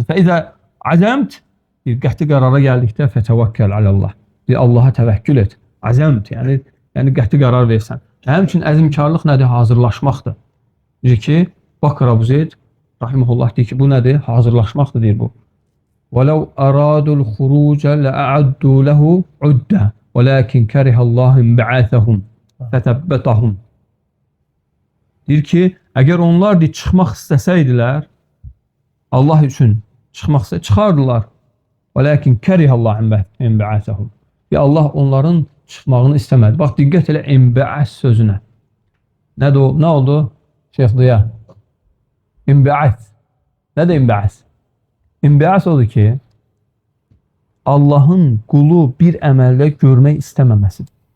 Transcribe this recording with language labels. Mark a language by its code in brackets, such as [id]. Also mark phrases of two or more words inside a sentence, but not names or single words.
[ar] "فإذا عزمت", [az] qəti qərara gəldikdə [ar] فتوكل على الله. [az] Allaha təvəkkül et. Əzəmt, yəni qəti qərar versən. Həmçinin əzimkarlıq nədir? Hazırlaşmaqdır. Deyir ki, Bakır Əbu Zeyd rahimehullah deyir ki, bu nədir? Hazırlaşmaqdır deyir bu. [ar] وَلَوْ أَرَادُوا الْخُرُوجَ لَأَعَدُّوا لَهُ عُدَّةً وَلَكِنْ كَرِهَ اللّٰهُ انْبِعَاثَهُمْ فَتَبَّتَهُمْ. [az] Deyir ki, əgər onlar çıxmaq istəsəydilər, Allah üçün çıxmaq istəsəydilər, çıxardılar. [ar] وَلَكِنْ كَرِهَ اللّٰهُ انْبِعَاثَهُمْ. [az] Allah onların çıxmağını istəmədi. Bax, diqqət elə enbi'as sözünə. Nə oldu? Şeyx Ziya. İnbi'as. Nədir inbi'as? İnbi'as odur ki, Allahın qulu bir əməldə görmək istəməməsidir.